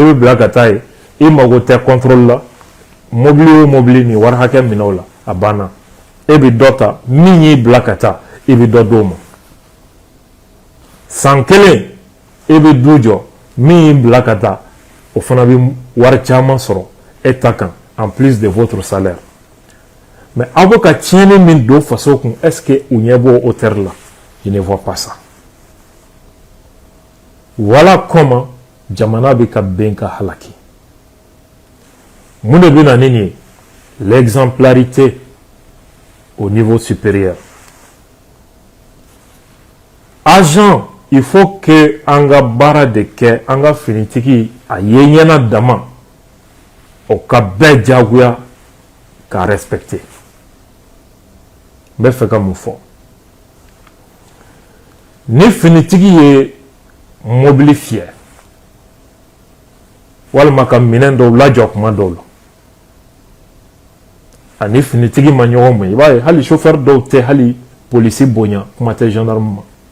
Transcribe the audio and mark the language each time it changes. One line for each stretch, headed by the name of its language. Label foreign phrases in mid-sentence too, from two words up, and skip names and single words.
Bambara: bɛ bila ka taa yen i mago tɛ contrôle la mobili o mobili ni wari hakɛ minɛ o la a banna e bɛ dɔ ta min y'i bila ka taa i bɛ dɔ d'o ma san kelen e bɛ du jɔ min y'i bila ka taa o fana bɛ wari caman sɔrɔ e ta kan
French: en plus de votre salaire
Bambara: mais aw bɛ ka tiɲɛni min don faso kun
French: est ce que
Bambara: u ɲɛ b'o hauteur la
French: je ne vois pas ça voilà comment
Bambara: jamana bɛ ka bɛn ka halaki mun de bɛ na ni nin ye
French: l'exemplarité au niveau supérieur agent il faut que
Bambara: an ka baara de kɛ an ka finitigi a ye ɲɛna dama o ka bɛɛ diyagoya k'a respecter n bɛ fɛ ka mun fɔ ni finitigi ye mobili fiyɛ walima ka minɛn dɔw lajɔ kuma dɔw la ani finitigi ma ɲɔgɔn ma i b'a ye hali chauffeur dɔw tɛ hali polisi bonya kuma tɛ gendarme ma